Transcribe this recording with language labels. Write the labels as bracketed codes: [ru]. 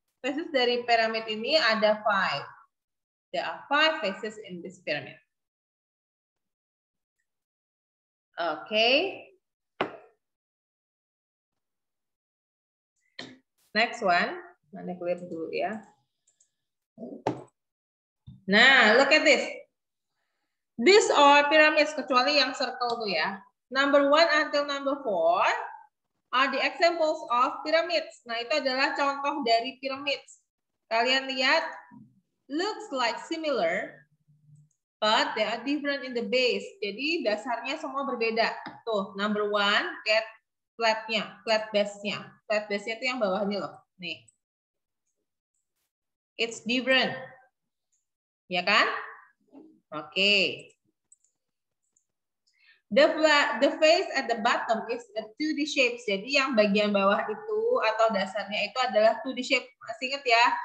[id] Faces dari piramid ini ada 5. [en] There are 5 faces in this pyramid. Okay. Next one. [id] Mana clear dulu ya. [en] Nah, look at this. These are pyramids, [id] kecuali yang circle tuh ya. [en] Number 1 until number 4 are the examples of pyramids. [id] Nah, itu adalah contoh dari pyramids. Kalian lihat, [en] looks like similar, but they are different in the base. [id] Jadi dasarnya semua berbeda. Tuh, [en] number 1, [id] get flat-nya, flat base-nya. Flat base-nya itu yang bawahnya loh. Nih. [en] It's different. [id] Ya kan? Oke. [en] The face at the bottom is a 2D shape. [id] Jadi yang bagian bawah itu atau dasarnya itu adalah 2D shape. Masih ingat ya?